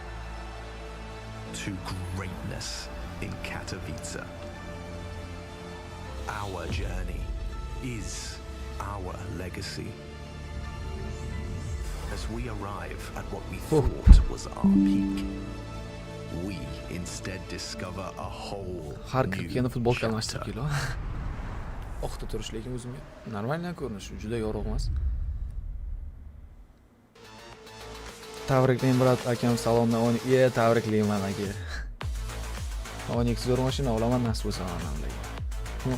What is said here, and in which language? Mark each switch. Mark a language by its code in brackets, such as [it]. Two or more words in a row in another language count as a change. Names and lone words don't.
[en] to greatness in Katowice, our journey is our legacy. As we arrive at what we thought was our peak, we instead discover a whole [uz] Har [en] new [uz] kirganda futbolka [en] chapter. [uz] almashtirib kelo. Oqda turish lekin o'zimga normalniy ko'rinish, juda yorug' emas. Tabriklayman brat akam, salomdan. Tabriklayman aka. Onyx zo'r mashina olaman nasib bo'lsa mana.